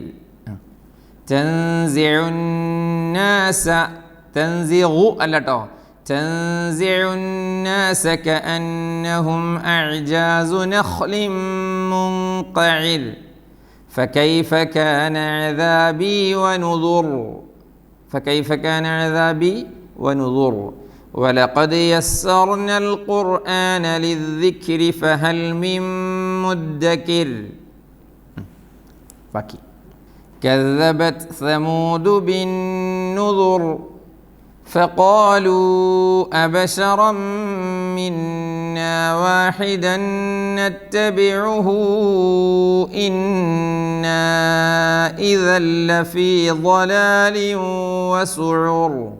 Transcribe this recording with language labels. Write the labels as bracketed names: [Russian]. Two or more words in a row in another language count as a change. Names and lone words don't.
[Arabic] تنزع الناس تنزع അല്ലട്ടോ, تنزع الناس كأنهم أعجاز نخل منقعر فكيف كان عذابي ونذر. فكيف كان عذابي ونذر. ولقد يسرنا القرآن للذكر فهل من مدكر. باقي. كذبت ثمود بالنذر فقالوا أبشرا منا واحدا نتبعه إنا إذا لفي ضلال وسعر.